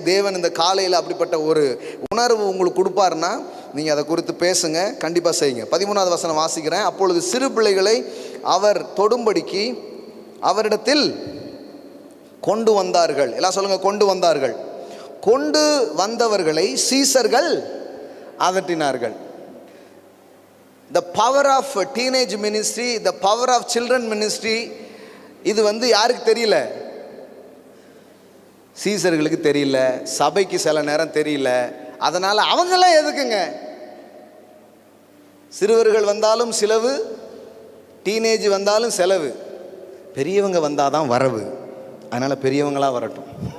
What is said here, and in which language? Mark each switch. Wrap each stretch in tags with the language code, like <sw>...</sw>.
<ta>தேவன் இந்த காலையில் அப்படிப்பட்ட ஒரு உணர்வு உங்களுக்கு கொடுப்பாருன்னா நீங்கள் அதை குறித்து பேசுங்க, கண்டிப்பாக செய்யுங்க. 13வது வசனம் வாசிக்கிறேன். அப்பொழுது சிறு பிள்ளைகளை அவர் தொடும்படிக்கு அவரிடத்தில் கொண்டு வந்தார்கள். எல்லாம் சொல்லுங்க, கொண்டு வந்தார்கள். கொண்டு வந்தவர்களை சீசர்கள் அதட்டினார்கள்.</ta> <en>The power of teenage ministry, the power of children ministry,</en> <ta>இது யாருக்கு தெரியல? சீசர்களுக்கு தெரியல, சபைக்கு சில நேரம் தெரியல. அதனால அவங்கெல்லாம் எதுக்குங்க? சிறுவர்கள் வந்தாலும் செலவு, டீனேஜ் வந்தாலும் செலவு, பெரியவங்க வந்தாதான் வரவு. அதனால பெரியவங்களா வரட்டும்.</ta>